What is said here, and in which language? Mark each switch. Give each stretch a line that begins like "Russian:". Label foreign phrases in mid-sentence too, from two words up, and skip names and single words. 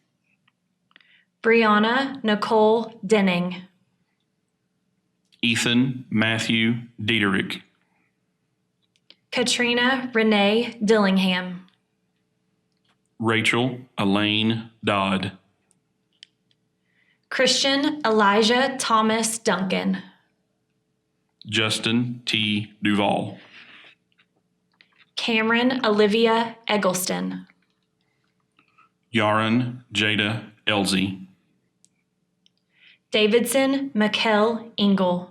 English: Brianna Nicole Denning. Ethan Matthew Dieterich. Katrina Renee Dillingham. Rachel Elaine Dodd. Christian Elijah Thomas Duncan. Justin T. Duval. Cameron Olivia Eggleston. Yaron Jada Elsie. Davidson Mikkel Engel.